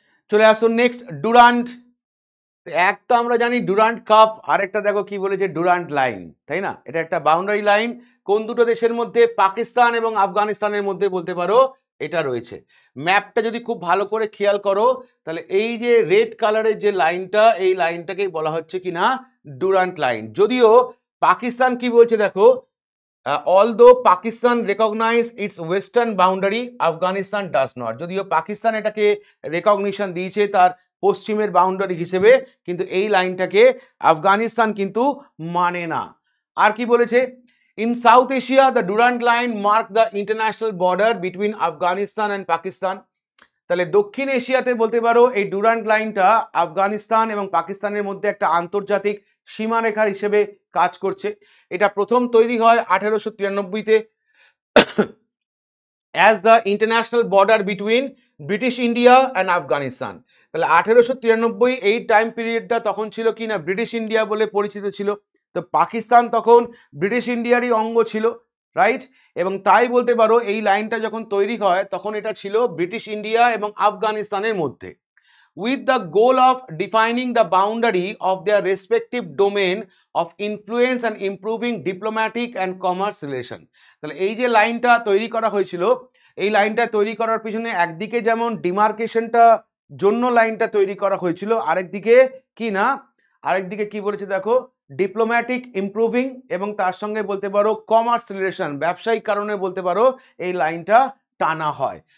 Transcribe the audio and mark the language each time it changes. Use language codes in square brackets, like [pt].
[bn] চলে আসুন next, Durand. এক তো আমরা জানি ডুরান্ট কাপ, আরেকটা দেখো কি বলেছে ডুরান্ট লাইন, তাই না? এটা একটা বাউন্ডারি লাইন কোন দুটো দেশের মধ্যে, পাকিস্তান এবং আফগানিস্তানের মধ্যে বলতে পারো এটা রয়েছে। ম্যাপটা যদি খুব ভালো করে খেয়াল করো তাহলে এই যে রেড কালারের যে লাইনটা, এই লাইনটাকেই বলা হচ্ছে কিনা ডুরান্ট লাইন। যদিও পাকিস্তান কি বলছে দেখো, [en] although Pakistan recognize its western boundary, Afghanistan does not। [bn] যদিও পাকিস্তান এটাকে রেকগনিশন দিয়েছে তার পশ্চিমের বাউন্ডারি হিসেবে, কিন্তু এই লাইনটাকে আফগানিস্তান কিন্তু মানে না। আর কি বলেছে, [en] In South Asia the Durand line mark the international border between Afghanistan and Pakistan. [bn] তাহলে দক্ষিণ এশিয়াতে বলতে পারো এই ডুরান্ট লাইনটা আফগানিস্তান এবং পাকিস্তানের মধ্যে একটা আন্তর্জাতিক সীমারেখা হিসেবে কাজ করছে। এটা প্রথম তৈরি হয় 1893-তে [en] As the international border between British India and Afghanistan. [bn] তাহলে 1893 এই টাইম পিরিয়ডটা তখন ছিল কি না ব্রিটিশ ইন্ডিয়া বলে পরিচিত ছিল। তো পাকিস্তান তখন ব্রিটিশ ইন্ডিয়ারই অঙ্গ ছিল, রাইট? এবং তাই বলতে পারো এই লাইনটা যখন তৈরি হয় তখন এটা ছিল ব্রিটিশ ইন্ডিয়া এবং আফগানিস্তানের মধ্যে, [en] with the goal of defining the boundary of their respective domain of influence and improving diplomatic and commerce relation। [bn] তাহলে এই যে লাইনটা তৈরি করা হয়েছিল, এই লাইনটা তৈরি করার পিছনে একদিকে যেমন ডিমার্কেশনটা জন্য লাইনটা তৈরি করা হয়েছিল, আরেকদিকে কি না, আরেকদিকে কি বলেছে দেখো, ডিপ্লোম্যাটিক ইমপ্রুভিং এবং তার সঙ্গে বলতে পারো কমার্স রিলেশন, ব্যবসায়িক কারণে বলতে পারো এই লাইনটা টানা হয়।